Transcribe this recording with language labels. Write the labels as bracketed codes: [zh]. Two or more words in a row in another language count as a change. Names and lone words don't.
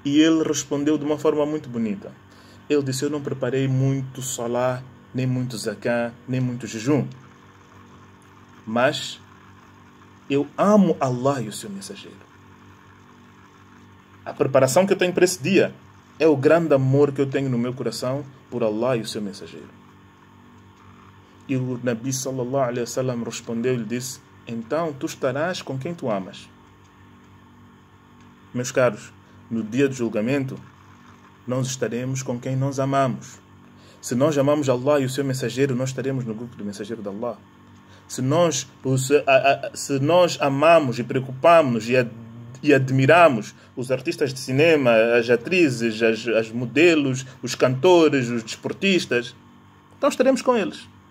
[pt] E ele respondeu de uma forma muito bonita. Ele disse, eu não preparei muito salá, nem muito zakã, nem muito jejum. Mas eu amo Allah e o seu mensageiro. A preparação que eu tenho para esse dia é o grande amor que eu tenho no meu coração por Allah e o seu mensageiro. E o [ar] نبي صلى الله عليه وسلم [pt] respondeu e lhe disse, então tu estarás com quem tu amas. Meus caros, no dia do julgamento, nós estaremos com quem nós amamos. Se nós amamos Allah e o seu mensageiro, nós estaremos no grupo do mensageiro de Allah. Se nós amamos e preocupamos e admiramos os artistas de cinema, as atrizes, as modelos, os cantores, os desportistas, então estaremos com eles.